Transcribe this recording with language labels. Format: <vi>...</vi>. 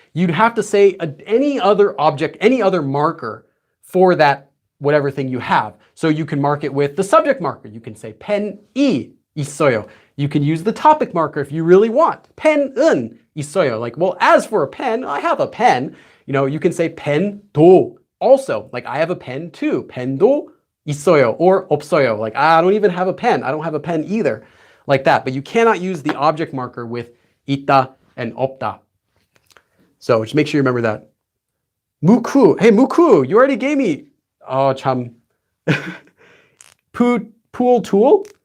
<en>You'd have to say any other object, any other marker for that whatever thing you have. So you can mark it with the subject marker. You can say</en> <ko>펜이 있어요.</ko> <en>You can use the topic marker if you really want.</en> <ko>펜은 있어요.</ko> <en>Like, well, as for a pen, I have a pen. You know, you can say 펜도 also. Like, I have a pen too.</en> <ko>펜도 있어요</ko> <en>or</en> <ko>없어요.</ko> <en>Like, I don't even have a pen. I don't have a pen either. Like that. But you cannot use the object marker with 있다 and 없다. So just make sure you remember that. 무쿠. Hey, 무쿠, you already gave me. Oh,</en> <ko>참.</ko> <en>Pool tool.</en>